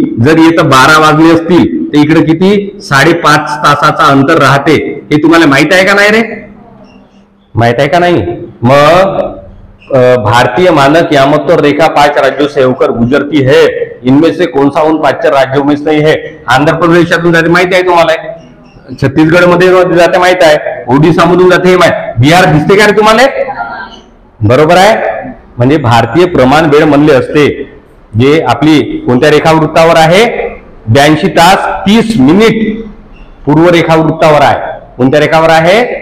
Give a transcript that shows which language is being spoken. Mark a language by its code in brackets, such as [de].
[mr] जर इथं 12 वाजले असतील तर इकडे किती? 5.5 तासाचा अंतर राहते. हे तुम्हाला माहित आहे का नाही रे? माहित आहे का नाही? [hi] मग भारतीय मानक यामोत्तर रेखा 5 राज्यों से होकर गुजरती है, इनमें से कौन सा उन 5 राज्यों में नहीं है? [mr] आंध्र प्रदेशातून जाते माहिती आहे तुम्हाला, छत्तीसगड मध्ये जाते माहित आहे, ओडिसा मधून जाते हे माहित, बिहार दिसते का रे तुम्हाला? बरोबर आहे. म्हणजे भारतीय प्रमाण वेळ म्हणले असते जे आपली कोणत्या रेखावृत्तावर आहे? 82 तास 30 मिनिट पूर्व रेखावृत्तावर आहे. कोणत्या रेखावर आहे?